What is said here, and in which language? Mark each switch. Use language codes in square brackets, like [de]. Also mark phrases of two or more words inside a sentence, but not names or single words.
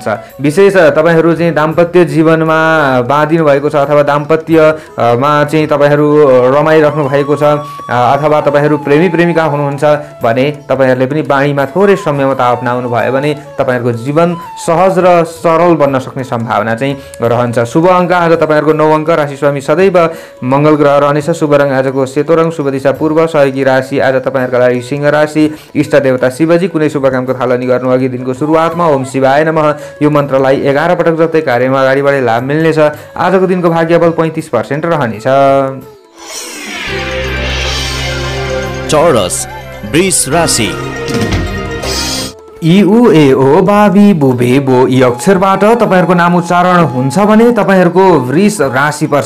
[ne] विशेष तपाईहरु चाहिँ दाम्पत्य जीवनमा बाँधिनु भएको छ अथवा दाम्पत्यमा चाहिँ तपाईहरु रमाइराख्नु भएको छ अथवा तपाईहरु प्रेमी प्रेमिका हुनुहुन्छ भने तपाईहरुले पनि बाणीमा थोरै संयमता अपनाउनु भयो भने तपाईहरुको जीवन सहज र सरल बन्न सक्ने सम्भावना चाहिँ रहन्छ। शुभ अङ्क आज तपाईहरुको 9 अङ्क। राशि स्वामी सदैव मंगल ग्रह रहनेछ। शुभ रङ आजको सेतो रङ। शुभ दिशा पूर्व। सहयोगी राशि आज तपाईहरुका लागि सिंह राशि। इष्ट देवता शिवजी। कुनै शुभ कामको थालनी गर्नु अघि दिनको सुरुवातमा [sa] ओम शिवाय नमः [ne] यो मन्त्रलाई 11 पटक जस्तै कार्यमा अगाडि बढे लाभ मिल्नेछ। आजको दिनको भाग्यबल 35% रहनेछ। चौरस वृष राशि। इ उ ए ओ बाबी बुबे बो यी अक्षरबाट तपाईहरुको नाम उच्चारण हुन्छ भने तपाईहरुको वृष राशि पर्छ।